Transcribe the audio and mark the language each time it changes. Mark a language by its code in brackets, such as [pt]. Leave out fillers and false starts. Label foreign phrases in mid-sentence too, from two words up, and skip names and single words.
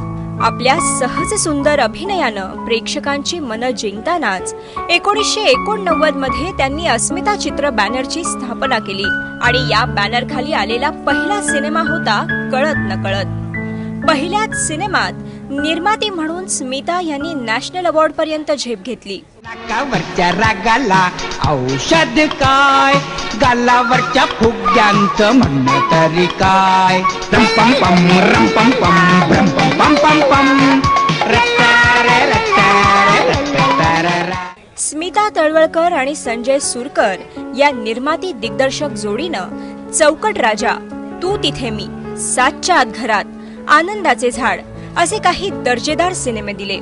[mr] आपल्या सहज सुंदर अभिनयानं प्रेक्षकांची मनं जिंकतानाच 1989 मध्ये त्यांनी अस्मिता चित्र बॅनरची स्थापना केली आणि या बॅनर खाली आलेला पहिला सिनेमा होता कळत नकळत। पहिल्याच सिनेमात निर्माती म्हणून स्मिता यांनी [en] National Award [mr] पर्यंत झेप घेतली। नाकावरच्या रागाला औषध काय, गालावरच्या फुग्यांचं म्हणणं तरी काय। रम पम पम रम पम पम रम पम पम पम पम रट्टारे रट्टारे रट्टारे। स्मिता तळवळकर आणि संजय सुरकर या निर्माती दिग्दर्शक जोडीनं चौकट राजा, तू तिथे मी, 7च्या आत घरात, आनंदाचे झाड असे काही दर्जेदार सिनेमे दिले।